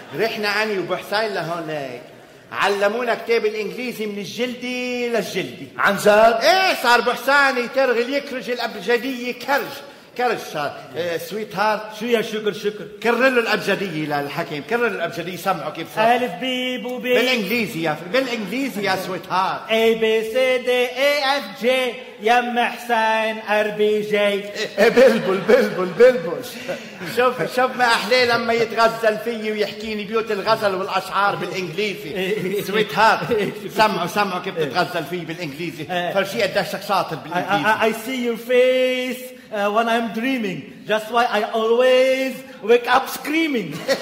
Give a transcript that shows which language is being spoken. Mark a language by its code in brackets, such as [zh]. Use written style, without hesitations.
[ar] رحنا عني وبحسين لهونيك علمونا كتاب الإنجليزي من الجلدي للجلدي. عن جد؟ ايه صار بحسين يترغل يكرج الأبجدية كرج كرش صار. [en] Sweetheart. [ar] شو يا شكر شكر؟ كرر له الأبجدية للحكيم، كرر الأبجدية سمعه كيف صار. ألف بي بو بي بالإنجليزي يا بالإنجليزي يا [en] Sweetheart. A B C D A F G يم حسين R B J. [ar] بلبل بلبل بلبل. شوف شوف ما أحلى لما يتغزل فيي ويحكيني بيوت الغزل والأشعار بالإنجليزي. [en] Sweetheart. [ar] سمعه سمعه كيف تتغزل فيي بالإنجليزي. فرشي قداشك شاطر بالإنجليزي. [en] I see your face when I'm dreaming, that's why I always wake up screaming.